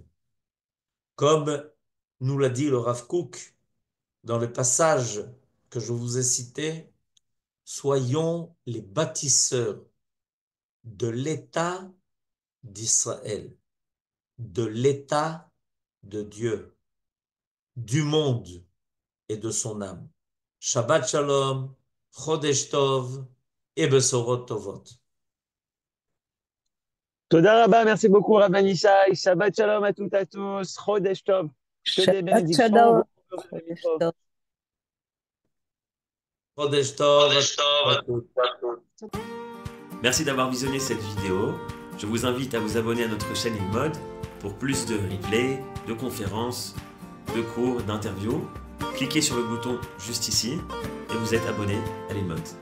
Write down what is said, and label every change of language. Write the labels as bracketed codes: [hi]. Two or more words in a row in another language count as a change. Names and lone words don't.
[fr] Comme nous l'a dit le Rav Kook dans le passage que je vous ai cité, soyons les bâtisseurs de l'État d'Israël, de l'État de Dieu, du monde et de son âme. [he] שבת שלום, חודש טוב et בשורות טובות. תודה רבה, [fr] merci beaucoup, Rabban Ishai. [he] שבת שלום [fr] à toutes et à tous. [he] חודש טוב. [fr] Que des Shabbat bénédictions. shalom. Beaucoup de Chodesh mitzvot. tov. [he] חודש טוב [fr] à tous. Merci d'avoir visionné cette vidéo. Je vous invite à vous abonner à notre chaîne InMode pour plus de replays, de conférences, de cours, d'interviews. Cliquez sur le bouton juste ici et vous êtes abonné à l'InMode.